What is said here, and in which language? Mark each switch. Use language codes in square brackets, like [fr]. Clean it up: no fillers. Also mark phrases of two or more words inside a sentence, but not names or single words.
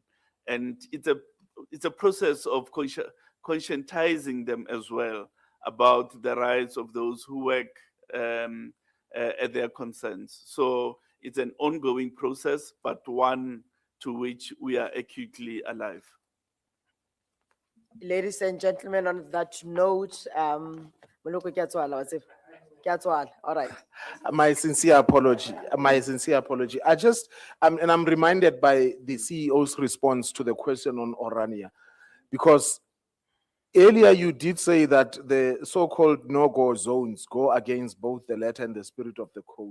[en] And it's a process of conscientizing them as well about the rights of those who work at their concerns. So it's an ongoing process, but one to which we are acutely alive. Ladies and gentlemen, on that note, [tn] Moloko ke a tswala, wa tseba? Ke a tswala, [en] all right. My sincere apology. My sincere apology. And I'm reminded by the CEO's response to the question on Orania, because earlier you did say that the so-called no-go zones go against both the letter and the spirit of the code.